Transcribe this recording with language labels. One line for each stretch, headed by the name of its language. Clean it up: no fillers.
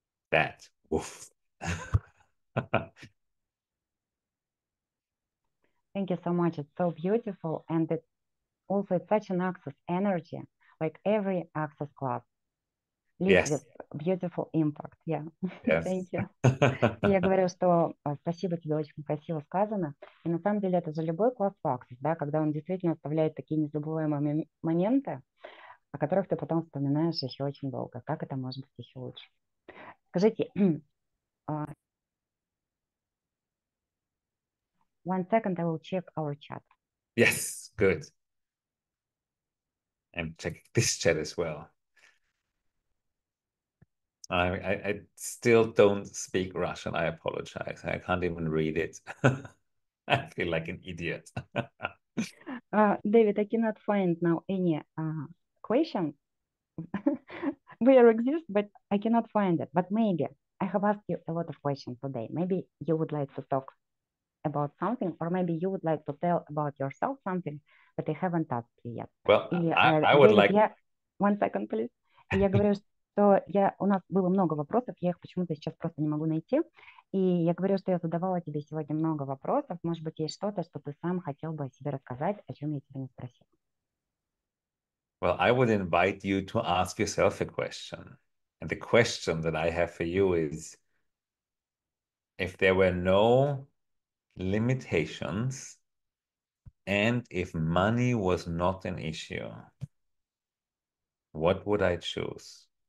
English: That. Oof. Thank you so much. It's so beautiful. And it's such an access energy. Like every access class leaves with Yes. beautiful impact. Yeah. Yes. Thank you.
Russian: Я говорю, что спасибо тебе, очень красиво сказано. И на самом деле это же любой класс по Access, да, когда он действительно оставляет такие незабываемые моменты, о которых ты потом вспоминаешь еще очень долго. Как это может быть еще лучше? Скажите,
English: 1 second, I will check our chat. Yes, good. And check this chat as well. I still don't speak Russian. I apologize. I can't even read it. I feel like an idiot. David, I cannot find now any question where exist, but I cannot find it. But maybe I have asked you a lot of questions today. Maybe you would like to talk about something, or maybe you would like to tell about yourself something that I haven't asked you yet. Well,
Russian: И,
English: I would Дэвид, like. 1 second, please.
Russian: И я говорю, что у нас было много вопросов, я их почему-то сейчас просто не могу найти. И я говорю, что я задавала тебе сегодня много вопросов. Может быть, есть что-то, что ты сам хотел бы о себе рассказать, о чем я тебя не спросила.
English: Well, I would invite you to ask yourself a question. And the question that I have for you is, if there were no limitations and if money was not an issue, what would I choose?